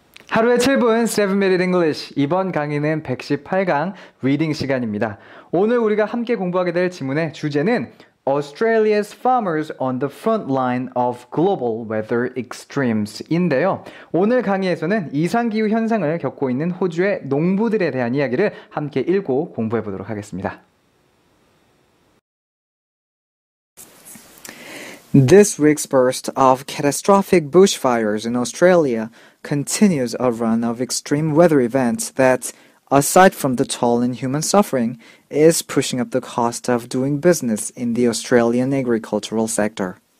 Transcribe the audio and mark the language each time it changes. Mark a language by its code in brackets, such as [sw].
[ko] 하루에 7분 [en] 7-Minute English. [ko] 이번 강의는 118강 리딩 시간입니다. 오늘 우리가 함께 공부하게 될 지문의 주제는 [en] Australia's farmers on the front line of global weather extremes [ko] 인데요. 오늘 강의에서는 이상기후 현상을 겪고 있는 호주의 농부들에 대한 이야기를 함께 읽고 공부해 보도록 하겠습니다. [en] This week's burst of catastrophic bushfires in Australia continues a run of extreme weather events that, aside from the toll in human suffering, is pushing up the cost of doing business in the Australian agricultural sector.